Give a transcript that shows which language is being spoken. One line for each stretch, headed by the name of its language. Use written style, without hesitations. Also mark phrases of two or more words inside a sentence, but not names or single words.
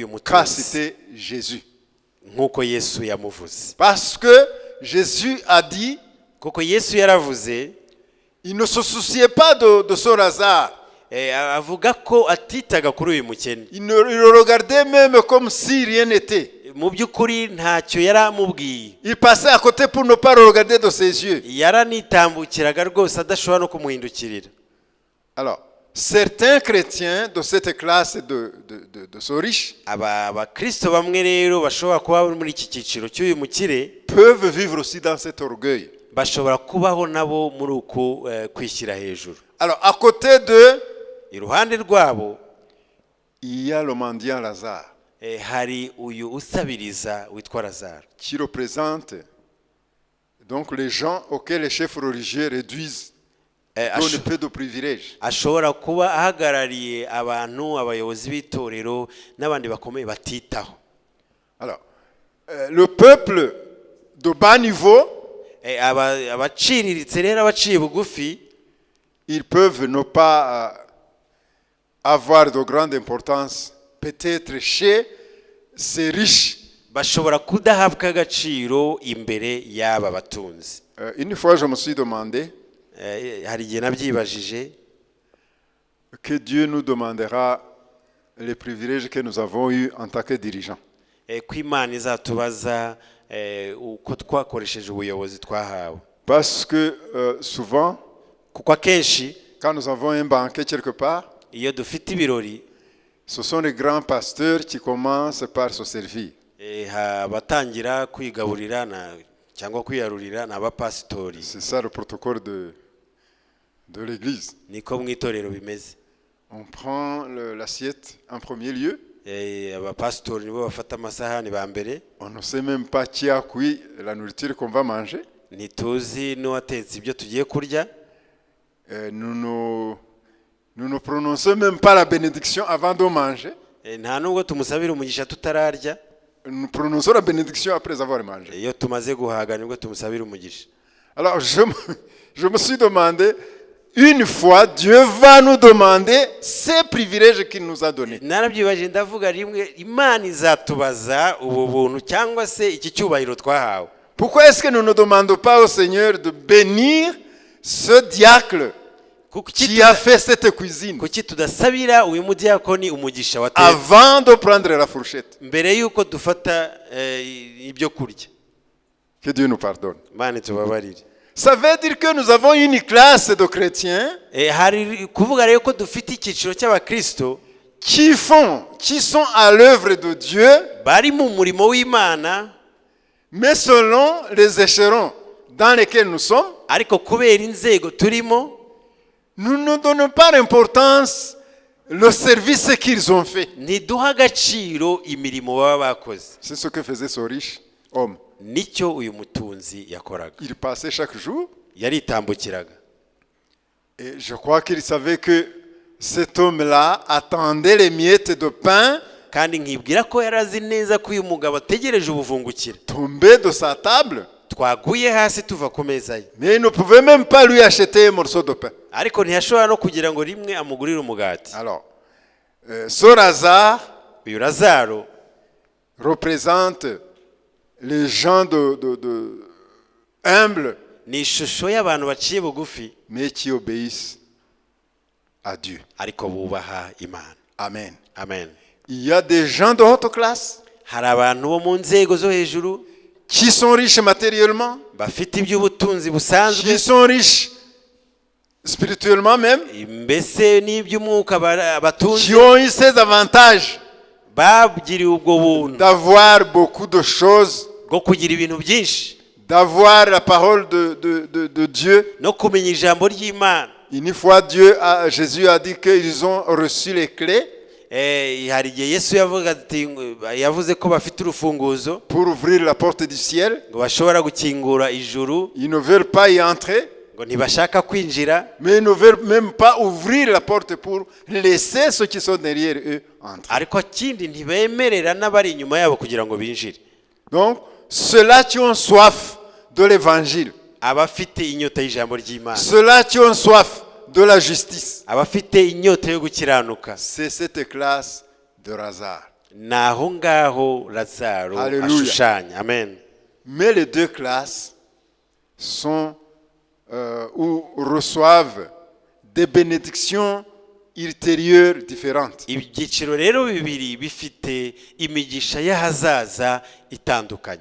French: qu'a
Kinyarwanda: mutunzi
French: cité Jésus.
Kinyarwanda: nk'uko Yesu yamuvuze.
French: Parce que Jésus a dit,
Kinyarwanda: Kuko Yesu yaravuze,
French: il ne se souciait pas de son Lazare.
Kinyarwanda: avuga ko atitaga kuri uyu mukene.
French: Il le regardait même comme si rien n'était.
Kinyarwanda: Mu by'ukuri ntacyo yari amubwiye.
French: Il passait à côté pour ne pas le regarder de ses yeux.
Kinyarwanda: Yaranitambukiraga rwose adashobora no kumuhindukirira.
French: Alors, certains chrétiens de cette classe de ce riche
Kinyarwanda: abakristo bamwe rero bashobora kuba muri iki cyiciro cy'uyu mukire
French: peuvent vivre aussi dans cet orgueil.
Kinyarwanda: bashobora kubaho nabo muri uku kwishyira hejuru.
French: Alors, à côté de,
Kinyarwanda: iruhande rwabo
French: il y a le mendiant Lazare
Kinyarwanda: hari uyu usabiriza witwa Lazaro,
French: qui représente donc les gens auxquels les chefs religieux réduisent, donnent peu de privilèges.
Kinyarwanda: ashobora kuba ahagarariye abantu, abayobozi b'itorero n'abandi bakomeye batitaho.
French: Alors, le peuple de bas niveau,
Kinyarwanda: abaciriritse rero, abaciye bugufi,
French: ils peuvent ne pas avoir de grande importance, peut-être chez ces riches.
Kinyarwanda: bashobora kudahabwa agaciro imbere y'aba batunzi.
French: Une fois, je me suis demandé
Kinyarwanda: hari igihe nabyibajije
French: que Dieu nous demandera les privilèges que nous avons eus en tant que dirigeants.
Kinyarwanda: ko Imana izatubaza uko twakoresheje ubuyobozi twahawe.
French: Parce que souvent,
Kinyarwanda: Kuko akenshi
French: quand nous avons un banquet quelque part,
Kinyarwanda: iyo dufite ibirori,
French: ce sont les grands pasteurs qui commencent par se servir.
Kinyarwanda: abatangira kwigaburira cyangwa kwiyarurira ni abapasitori.
French: C'est ça le protocole de l'église.
Kinyarwanda: Niko mu itorero bimeze.
French: On prend l'assiette en premier lieu.
Kinyarwanda: Abapasitori nibo bafata amasahani ba mbere.
French: On ne sait même pas qui a cuit la nourriture qu'on va manger.
Kinyarwanda: Ntituzi n'uwatetse ibyo tugiye kurya.
French: Nous ne prononçons même pas la bénédiction avant de manger.
Kinyarwanda: Nta nubwo tumusabira umugisha tutararya.
French: Nous prononçons la bénédiction après avoir mangé.
Kinyarwanda: Iyo tumaze guhaga nibwo tumusabira umugisha.
French: Alors je me suis demandé, une fois, Dieu va nous demander ces privilèges qu'il nous a donnés.
Kinyarwanda: Narabyibaje ndavuga rimwe, Imana izatubaza ubu buntu cyangwa se iki cyubahiro twahawe.
French: Pourquoi est-ce que nous ne demandons pas au Seigneur de bénir ce diacre qui a fait cette cuisine
Kinyarwanda: Kuki tudasabira uyu mudiyakoni umugisha watetse
French: avant de prendre la fourchette?
Kinyarwanda: mbere yuko dufata ibyo kurya.
French: Que Dieu nous pardonne.
Kinyarwanda: Imana tubabarire.
French: Ça veut dire que nous avons une classe de chrétiens
Kinyarwanda: Hari kuvuga rero ko dufite icyiciro cy'abakristo
French: qui sont à l'œuvre de Dieu,
Kinyarwanda: bari mu murimo w'Imana,
French: mais selon les échelons dans lesquels nous sommes,
Kinyarwanda: ariko kubera inzego turimo
French: nous ne donnons pas l'importance le service qu'ils ont fait.
Kinyarwanda: ntiduha agaciro imirimo baba bakoze.
French: C'est ce que faisait ce riche homme.
Kinyarwanda: Nicyo uyu mutunzi yakoraga.
French: Il passait chaque jour
Kinyarwanda: Yaritambukiraga.
French: et je crois qu'il savait que cet homme-là attendait les miettes de pain
Kinyarwanda: Kandi nkibwira ko yarazi neza ko uyu mugabo ategereje ubuvungukira.
French: tomber de sa table,
Kinyarwanda: Twaguye hasi tuva ku meza ye.
French: mais il ne pouvait même pas lui acheter un morceau de pain.
Kinyarwanda: Ariko ntiyashobora no kugira ngo rimwe amugurire umugati.
French: Alors, ce Lazare
Kinyarwanda: Uyu Lazaro
French: représente les gens humbles,
Kinyarwanda: ni ishusho y'abantu baciye bugufi
French: mais qui obéissent à Dieu.
Kinyarwanda: ariko bubaha Imana.
French: Amen.
Kinyarwanda: Amen.
French: Il y a des gens de haute classe
Kinyarwanda: Hari abantu bo mu nzego zo hejuru
French: qui sont riches matériellement,
Kinyarwanda: bafite iby'ubutunzi busanzwe,
French: qui sont riches spirituellement même,
Kinyarwanda: mbese n'iby'umwuka
French: qui
Kinyarwanda: batunze,
French: ont eu ces avantages
Kinyarwanda: babwiriwe ubwo buntu
French: d'avoir beaucoup de choses,
Kinyarwanda: bwo kugira ibintu byinshi
French: d'avoir la parole de Dieu.
Kinyarwanda: no kumenya ijambo ry'Imana.
French: Une fois, Jésus a dit qu'ils ont reçu les clés
Kinyarwanda: Hari igihe Yesu yavuze ko bafite urufunguzo
French: pour ouvrir la porte du ciel.
Kinyarwanda: ngo bashobora gukingura ijuru,
French: Ils ne veulent pas y entrer.
Kinyarwanda: ngo ngo ntibashaka kwinjira,
French: mais ils ne veulent même pas ouvrir la porte pour laisser ceux qui sont derrière eux entrer.
Kinyarwanda: ariko kindi ntibemerera n'abari inyuma yabo kugira ngo binjire.
French: Donc, ceux-là qui ont soif de l'évangile,
Kinyarwanda: Abafite inyota y'ijambo ry'Imana,
French: ceux-là qui ont soif de la justice,
Kinyarwanda: abafite inyota yo gukiranuka,
French: c'est cette classe de Lazare.
Kinyarwanda: ni aho ngaho Lazaro Hallelujah. ashushanya. Amen.
French: Mais les deux classes sont ou reçoivent des bénédictions ultérieures différentes.
Kinyarwanda: Ibyiciro rero bibiri bifite imigisha y'ahazaza itandukanye.